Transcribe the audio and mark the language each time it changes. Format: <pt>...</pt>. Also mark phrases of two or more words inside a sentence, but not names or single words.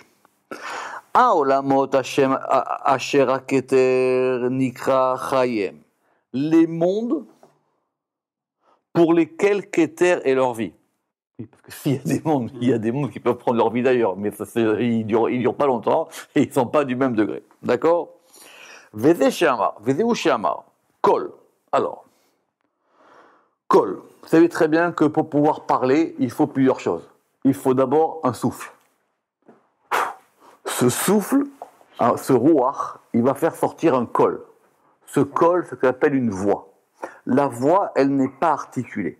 <he>העולמות אשר הכתר נקרא חיים.</he> <fr>Les mondes pour lesquels Keter est leur vie. Parce que s'il y a des mondes qui peuvent prendre leur vie d'ailleurs, mais ils durent pas longtemps et ils sont pas du même degré. D'accord?</fr> <he>וזהו שאמר. קול.</he> <fr>Alors, Kol. Vous savez très bien que pour pouvoir parler, il faut plusieurs choses. Il faut d'abord un souffle. Ce souffle, ce ruach, il va faire sortir un kol. Ce kol, c'est ce qu'on appelle une voix. La voix, elle n'est pas articulée.</fr>